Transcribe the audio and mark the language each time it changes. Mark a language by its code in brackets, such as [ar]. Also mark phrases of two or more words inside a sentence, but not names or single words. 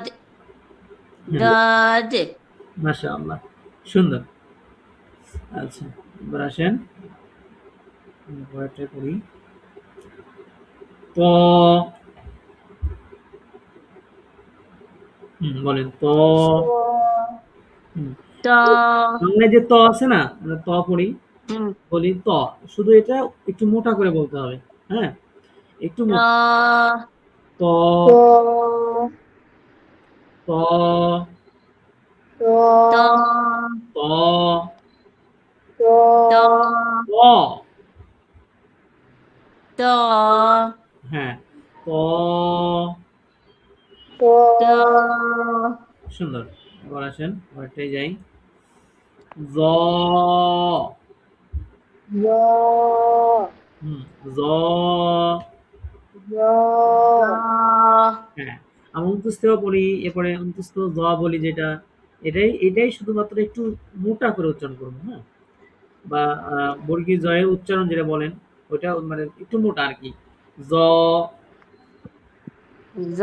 [bn] হ্যাঁ, দদ, মাশাআল্লাহ, সুন্দর। আচ্ছা, এবার আসেন পরেরটা করি। ত, বলেন ত। হুম, ত, বাংলায় যে ত আছে না, আমরা ত পড়ি, হুম, বলি ত, শুধু এটা একটু মোটা করে বলতে হবে। হ্যাঁ, একটু ত, মোটা। ত, ত, ত, ত, ত, ত, ত, ত, ত। ত, হ্যাঁ, ত। ত, ত, সুন্দর। এবার আসেন পরেরটাই যাই। জ, জ, হুম, জ। জ, জ, হ্যাঁ, আমরা অন্ত্যেষ্টিও পড়ি, এরপরে অন্ত্যেষ্ঠ জ বলি যেটা, এটাই এটাই শুধুমাত্র একটু মোটা করে উচ্চারণ করবো। হ্যাঁ, বা বর্গীয় জয়ের উচ্চারণ যেটা বলেন, ওইটা মানে একটু মোটা আর কি। জ, জ,